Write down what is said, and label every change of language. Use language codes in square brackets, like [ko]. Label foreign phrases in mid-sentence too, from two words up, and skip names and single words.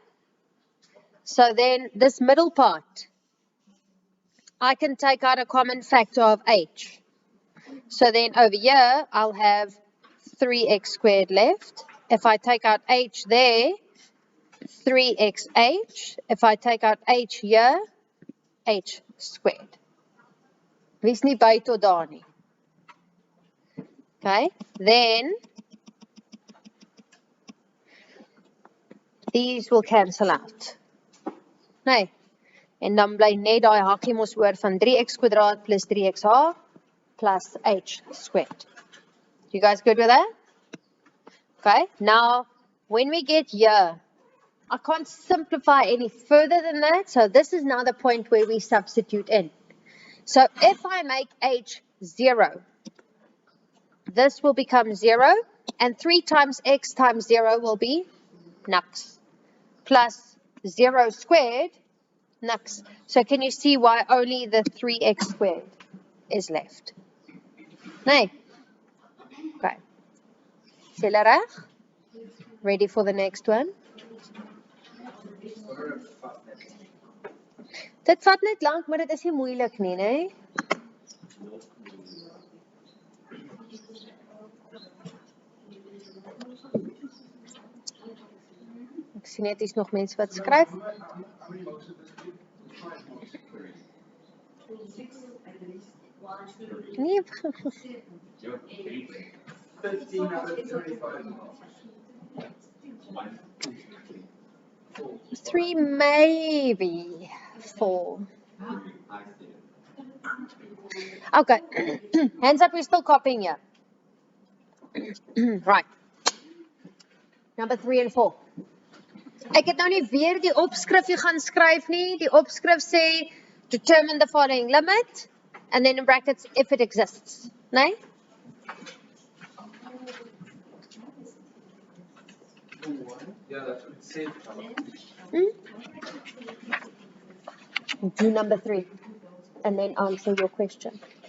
[en] So then this middle part, I can take out a common factor of h. So then over here, I'll have 3x squared left. If I take out h there, 3xh. If I take out h here, h squared. [af] Wie is nie by tot daar nie? [en] Okay, then these will cancel out. [af] Nee. En dan bly net daai hakkie mos oor van 3x² plus 3xh plus [en] h squared. You guys good with that? Okay, now when we get here, I can't simplify any further than that. So this is now the point where we substitute in. So if I make h 0, this will become 0, and 3 times x times 0 will be nux, plus 0 squared, nux. So can you see why only the 3x squared is left? [af] Nee. Okay. Sê reg? [en] Ready for the next one? [af] Dit vat net lank, maar dit is nie moeilik nie, né? Ek sien net is nog mense wat skryf. Nee. [en] 15 out of 25. 3, maybe 4. Okay. Hands up, we're still copying here. Right. Number 3 and 4. [af] Ek het nou nie weer die opskrifie gaan skryf nie. Die opskrif sê [en] determine the following limit and then in brackets if it exists. [af] Nee? [en] Yeah, that's what it said. Do number 3 and then answer your question.